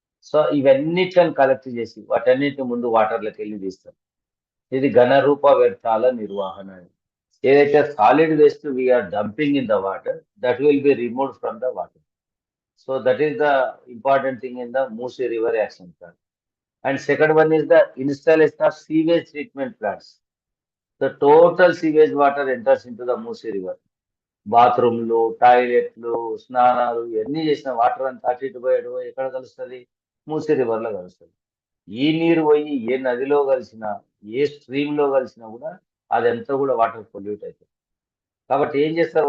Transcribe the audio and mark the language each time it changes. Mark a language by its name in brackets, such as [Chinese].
[Telugu] So ఇవన్నిటిని collect చేసి వాటన్నిటిని ముందు వాటర్లోకి వెళ్ళి తీస్తాం. ఇది ఘనరూప వ్యర్థాల నిర్వహణ. ఏదైతే [English] Solid waste we are dumping in the water, that will be removed from the water. So that is the important thing in the Musi river action plan. And second one is the installation of sewage treatment plants. The total sewage water enters into the Musi river. [Telugu] బాత్రూమ్లు, టాయిలెట్లు, స్నానాలు ఇవన్నీ చేసిన water అంతా అటు ఇటు పోయి ఎక్కడ కలుస్తుంది? మూసీ రివర్ లో కలుస్తుంది. ఈ నీరు పోయి ఏ నదిలో కలిసినా, ఏ స్ట్రీమ్ లో కలిసినా కూడా అదంతా కూడా వాటర్ పొల్యూట్ అవుతుంది. కాబట్టి ఏం చేస్తారు?